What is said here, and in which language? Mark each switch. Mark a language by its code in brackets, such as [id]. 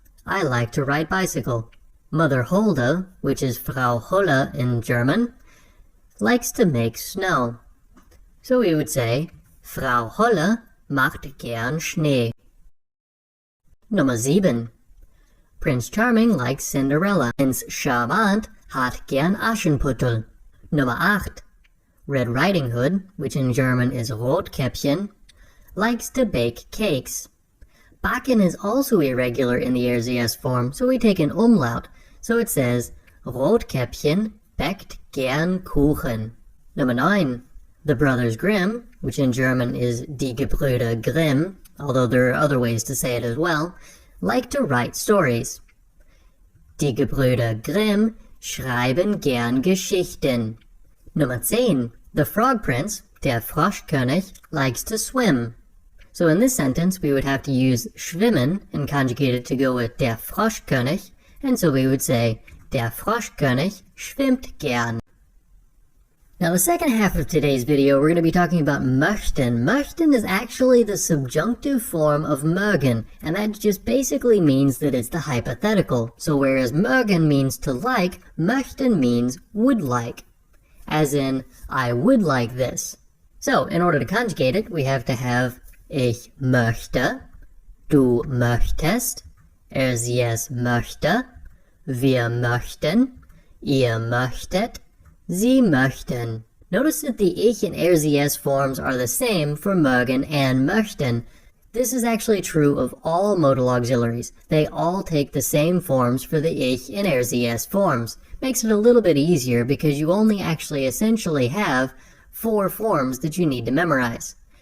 [en] I like to ride bicycle. Mother Hulda, which is Frau Holle in German, likes to make snow. So we would say, [de] Frau Holle macht gern Schnee. Nummer 7. [en] Prince Charming likes Cinderella. [de] Prinz Charmant hat gern Aschenputtel. Nummer 8. [en] Red Riding Hood, which in German is Rotkäppchen, likes to bake cakes. Backen is also irregular in the RZS form, so we take an umlaut. So it says, [de] Rotkäppchen backt gern Kuchen. Nummer 9. [en] The Brothers Grimm, which in German is Die Gebrüder Grimm, although there are other ways to say it as well, like to write stories. [de] Die Gebrüder Grimm schreiben gern Geschichten. Nummer 10. [en] The Frog Prince, der Froschkönig, likes to swim. So in this sentence, we would have to use schwimmen and conjugate it to go with der Froschkönig, and so we would say, [de] der Froschkönig schwimmt gern. [en] Now the second half of today's video, we're going to be talking about möchten. Möchten is actually the subjunctive form of mögen, and that just basically means that it's the hypothetical. So whereas mögen means to like, möchten means would like. As in, I would like this. So in order to conjugate it, we have to have [de] ich möchte, du möchtest, sie es möchte, wir möchten, ihr möchtet, Sie möchten. [en] Notice that the ich and sie es forms are the same for mögen and möchten. This is actually true of all modal auxiliaries. They all take the same forms for the ich and sie es forms. Makes it a little bit easier because you only actually essentially have 4 forms that you need to memorize.